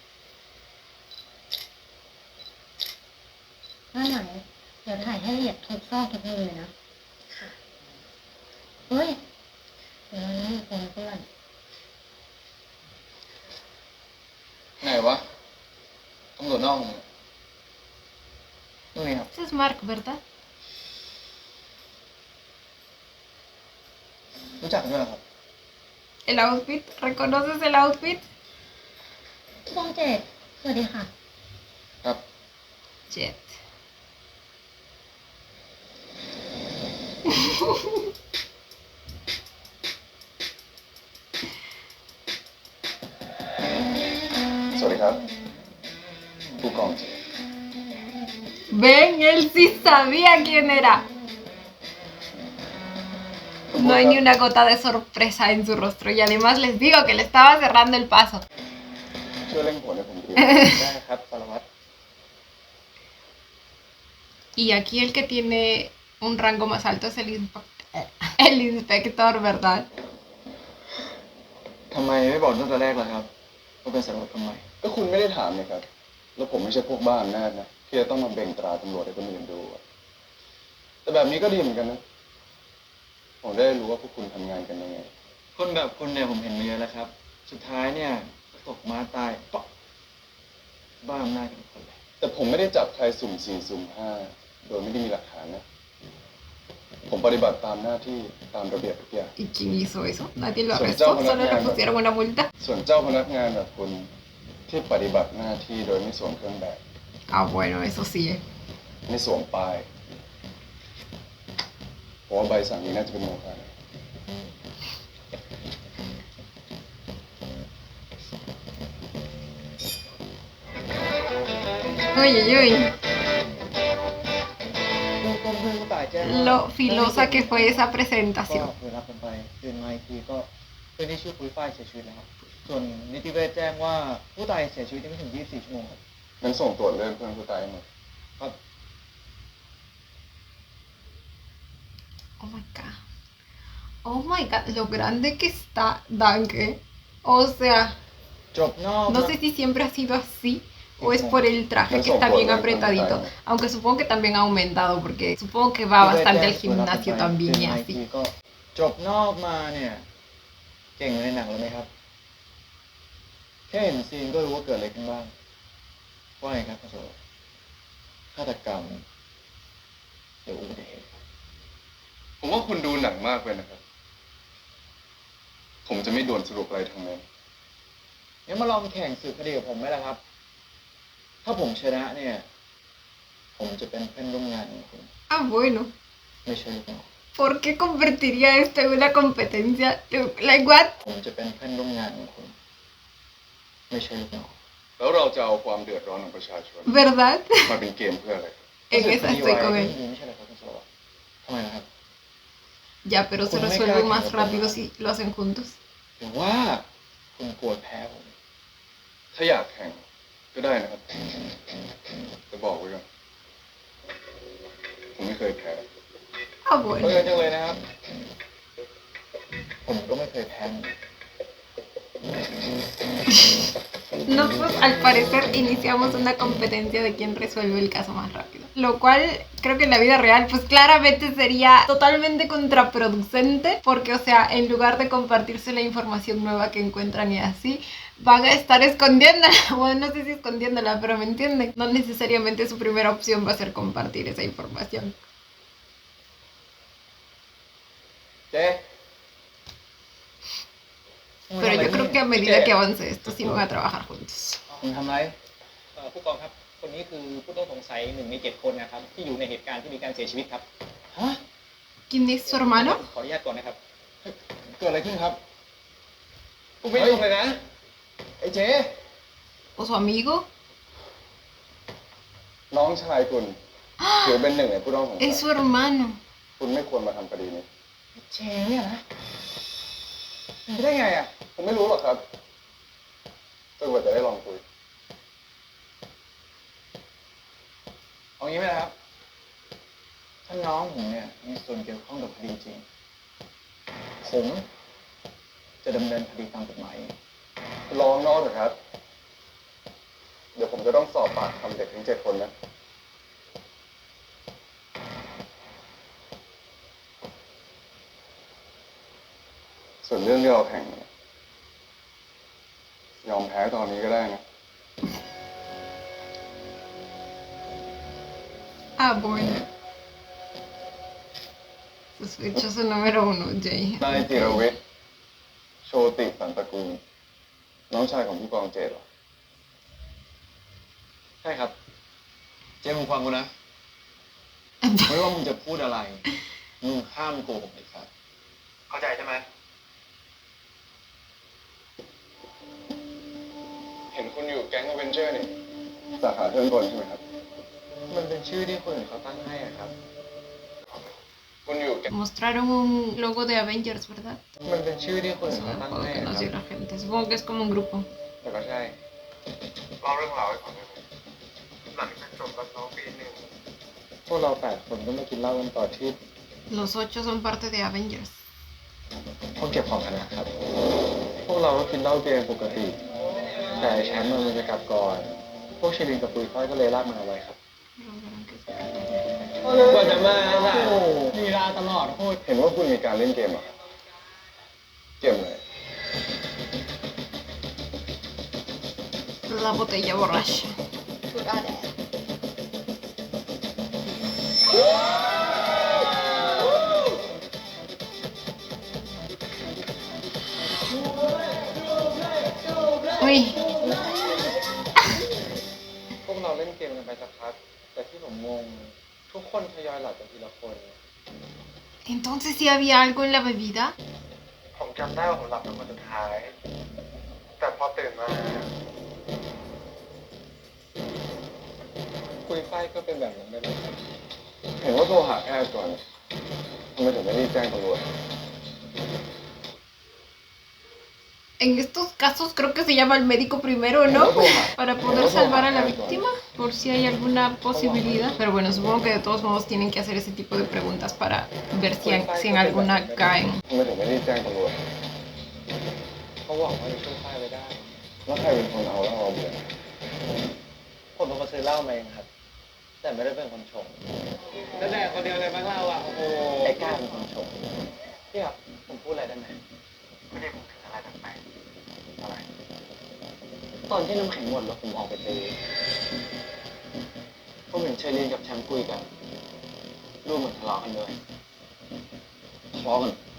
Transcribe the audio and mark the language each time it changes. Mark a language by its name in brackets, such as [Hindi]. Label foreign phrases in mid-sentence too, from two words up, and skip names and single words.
[Thai] หน้าไหนเดี๋ยวถ่ายให้ละเอียดทุกซอกทุกมุมเลยนะ ค่ะ เฮ้ย เดี๋ยวนี่คนเพื่อน ไหนวะตำรวจนอกมึง นู่นนี่ครับ [Spanish] Ese es Mark, ¿verdad? [Thai] รู้จักกันด้วยเหรอครับ [Spanish] El outfit, ¿reconoces el outfit? [Thai] ผู้กองเจตสวัสดีค่ะ ครับ Jet. สวัสดีครับ ผู้กองเจ [Spanish] Ven, él sí sabía quién era. No hay ni una gota de sorpresa en su rostro y además les digo que le estaba cerrando el paso. [Thai] ช่วยเร่งผลให้ผมที ได้ครับสารวัตร [Spanish] Y aquí el que tiene un rango más alto es el inspector, ¿verdad? [Thai] ทำไมไม่บอกตั้งแต่แรกล่ะครับว่าเป็นสารวัตรคนใหม่ ก็คุณไม่ได้ถามเลยครับ แล้วผมไม่ใช่พวกบ้าอำนาจนะที่จะต้องมาเบ่งตราตำรวจให้คนอื่นดูอะแต่แบบนี้ก็ดีเหมือนกันนะ ผมได้รู้ว่าพวกคุณทำงานกันยังไง คนแบบคุณเนี่ยผมเห็นมาเยอะแล้วครับ สุดท้ายเนี่ยตกม้าตายเปาะบ้าอำนาจกันทุกคนเลย แต่ผมไม่ได้จับใครสุ่ม4สุ่ม5โดยไม่ได้มีหลักฐานนะ ผมปฏิบัติตามหน้าที่ตามระเบียบทุกอย่าง [Spanish] ¿Y quién hizo eso? Nadie lo Soy arrestó, yo, solo le Fernando. pusieron una multa. [Thai] ส่วนเจ้าพนักงานแบบคุณที่ปฏิบัติหน้าที่โดยไม่สวมเครื่องแบบ [Spanish] Ah, bueno, eso sí. [Thai] ไม่สวมป้ายผมว่าใบสั่งนี้น่าจะเป็นโมฆะนะ [Spanish] Uy, uy, uy. [Thai] เบื้องต้นเพื่อนผู้ตายแจ้งว่า [Spanish] Lo filosa que fue esa [Thai] ก็ [Spanish] presentación. [Thai] เวลาผมไปตื่นมาอีกทีก็เพื่อนที่ชื่อปุ้ยฝ้ายเสียชีวิตแล้วครับ ส่วนนิติเวชแจ้งว่าผู้ตายเสียชีวิตยังไม่ถึง 24 ชั่วโมงครับ งั้นส่งตรวจเรื่องเพื่อนผู้ตายให้หมด ครับ [English] Oh my god. Oh my god, [Spanish] lo grande que está Danke. O sea, [Thai] จบนอก [Spanish] no sé si siempre ha sido así o es por el traje que está bien apretadito. Aunque supongo que también ha aumentado porque supongo que va bastante al gimnasio también y [Thai] ตื่นมาอีก [Spanish] así. [Thai] ทีก็จบนอกมาเนี่ย เก่งในหนังแล้วไหมครับ แค่เห็นซีนก็รู้ว่าเกิดอะไรขึ้นบ้างว่าไงครับคุณโสฆาตกรรมหรืออุบัติเหตุ ผมว่าคุณดูหนังมากไปนะครับ ผมจะไม่ด่วนสรุปอะไรทั้งนั้น งั้นมาลองแข่งสืบคดีกับผมไหมล่ะครับ ถ้าผมชนะเนี่ย ผมจะเป็นเพื่อนร่วมงานของคุณ [Spanish] Ah, bueno. [Thai] ไม่ใช่ลูกน้อง [Spanish] ¿Por qué convertiría esto en una competencia? [English] Like what? [Thai] ผมจะเป็นเพื่อนร่วมงานของคุณ ไม่ใช่ลูกน้อง แล้วเราจะเอาความเดือดร้อนของประชาชน [Spanish] ¿Verdad? [Thai] มาเป็นเกมเพื่ออะไรครับ [Spanish] En esa estoy con [Thai] ไม่ [Spanish] él. [Thai] ไม่ใช่เหรอครับคุณโสทำไมนะครับ [Spanish] Ya, pero se Pues no me resuelve cae más que no rápido puedo. si lo hacen juntos. [Thai] หรือว่าคุณกลัวแพ้ผม ถ้าอยากแข่งก็ได้นะครับจะบอกไว้ก่อนผมไม่เคยแพ้ [Spanish] Ah, [Thai] เพื่ [Spanish] bueno. [Thai] อนจังเลยนะครับ ผมก็ไม่เคยแพ้ [Spanish] No, pues al parecer iniciamos una competencia de quién resuelve el caso más rápido. Lo cual creo que en la vida real pues claramente sería totalmente contraproducente porque, o sea, en lugar de compartirse la información nueva que encuentran y así, van a estar escondiéndola. Bueno, no sé si escondiéndola, pero me entienden. No necesariamente su primera opción va a ser compartir esa información. [Thai] เจ๊ [Spanish] Pero yo creo que a medida que avance esto sí van a trabajar juntos. [Thai] มึงทำไร ผู้กองครับ คนนี้คือผู้ต้องสงสัย1 ใน 7 คนนะครับ ที่อยู่ในเหตุการณ์ที่มีการเสียชีวิตครับ ฮะ [Spanish] ¿Quién es su hermano? [Thai] ขออนุญาตก่อนนะครับ เกิดอะไรขึ้นครับ กูไม่รู้เลยนะ ไอ้เจ๊ [Spanish] ¿O su amigo? [Thai] น้องชายคุณถือเป็น1 ในผู้ต้องสงสัย [Spanish] Es su hermano. [Thai] คุณไม่ควรมาทำคดีนี้ เจ๊เนี่ยนะเป็นไปได้ไงอ่ะ ผมไม่รู้หรอกครับจนกว่าจะได้ลองคุย เอางี้ไหมนะครับ ถ้าน้องผมเนี่ยมีส่วนเกี่ยวข้องกับคดีจริง ผมจะดำเนินคดีตามกฎหมาย ลองนอกเถอะครับ เดี๋ยวผมจะต้องสอบปากคำเด็กทั้ง7 คนนะ ส่วนเรื่องที่เราแข่งเนี่ยยอมแพ้ตอนนี้ก็ได้นะ [Spanish] Ah, bueno. Sospechoso número 1, Jay. [Thai] นายจิรวิทย์โชติสันตระกูล น้องชายของผู้กองเจตเหรอ ใช่ครับ เจ๊มึงฟังกูนะ ไม่ว่ามึงจะพูดอะไร มึงห้ามโกหกเด็ดขาดเข้าใจใช่ไหม เห็นคุณอยู่แก๊งอเวนเจอร์นี่ สาขาเครื่องกลใช่ไหมครับ มันเป็นชื่อที่คนอื่นเขาตั้งให้อะครับ คุณอยู่แก๊ง [Spanish] Mostraron un logo de Avengers, ¿verdad? [Thai] มันเป็นชื่อที่คนอื่น [Spanish] Es [Thai] เขา [Spanish] un [Thai] ตั้ง [Spanish] juego [Thai] ให้ [Spanish] que [Thai] อะค [Spanish] nos [Thai] รับ [Spanish] dio la gente. Supongo que es como un grupo. [Thai] แต่ก็ใช่ เล่าเรื่องราวให้ฟังได้ไหมหลังจากจบรับน้องปี1 พวกเรา8 คนก็มากินเหล้ากันต่อที่ [Spanish] Los 8 son parte de Avengers. [Thai] ห้องเก็บของกันนะครับ พวกเราก็กินเหล้าเบียร์ปกติ แต่ไอ้แชมป์มันจะกลับก่อน พวกชิลินกับปุยฝ้ายก็เลยลากมันเอาไว้ครับ กว่าจะมาค่ะมีลาตลอดโคตร เห็นว่าคุณมีการเล่นเกมเหรอครับเกมอะไร [Spanish] La botella borracha. Uy, [Thai] พวกเราเล่นเกมกันไปสักพัก แต่ที่ผมงง ทุกคนทยอยหลับกันทีละคน [Spanish] entonces sí había algo en la bebida. [Thai] ผมจำได้ว่าผมหลับเป็นคนสุดท้าย แต่พอตื่นมาปุยฝ้ายก็เป็นแบบนั้นไปเลยครับ เห็นว่าโทรหาแพทย์ก่อนทำไมถึงไม่รีบแจ้งตำรวจ [Spanish] En estos casos creo que se llama al médico primero, ¿no? Para poder salvar a la víctima, por si hay alguna posibilidad. Pero bueno, supongo que de todos modos tienen que hacer ese tipo de preguntas para ver si en alguna caen. [Thai] ทำไมถึงไม่รีบแจ้งตำรวจ เขาหวังว่าจะช่วยฝ้ายไว้ได้ แล้วใครเป็นคนเอาเหล้าเอาเบียร์ ผมเป็นคนซื้อเหล้ามาเองครับ แต่ไม่ได้เป็นคนชง แล้วแดกคนเดียวเลยบ้างเราอ่ะ โอ้โห ไอ้ก้าเป็นคนชงพี่ครับ ผมพูดอะไรได้ไหมไม่ได้ผมถึงอะไรแปลกๆอะไร ตอนที่น้ำแข็งหมดแล้วผมออกไปซื้อผมเห็นเชอรีนกับแชมป์คุยกันรูปเหมือนทะเลาะกันเลยทะเลาะกัน